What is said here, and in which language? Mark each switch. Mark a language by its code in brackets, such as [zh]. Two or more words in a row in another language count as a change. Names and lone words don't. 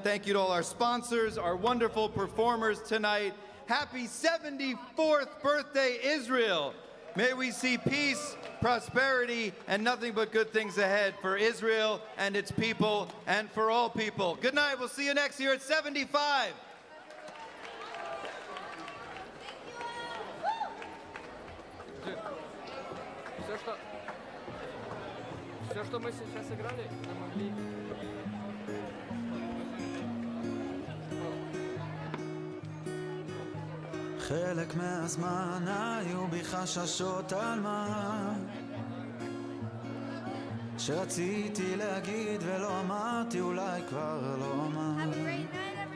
[en] Thank you to all our sponsors, our wonderful performers tonight. Happy 74th birthday, Israel. May we see peace, prosperity, and nothing but good things ahead for Israel and its people and for all people. Good night. We'll see you next year at 75. [ru] Все, что мы сейчас играли, мы могли... [he] חלק מהזמן היו בי חששות על מה שרציתי להגיד ולא אמרתי, אולי כבר לא אמר.